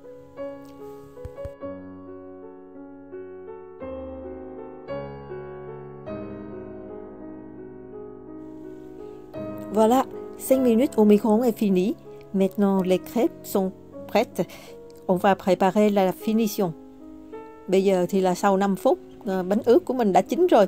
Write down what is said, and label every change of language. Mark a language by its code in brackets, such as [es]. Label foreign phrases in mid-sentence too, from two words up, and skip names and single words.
[fr] Voilà, 5 minutes au micro-ondes est fini. Maintenant, les crêpes sont prêtes. On va préparer la finition. [vi] Bây giờ thì là sau 5 phút, bánh ướt của mình đã chín rồi.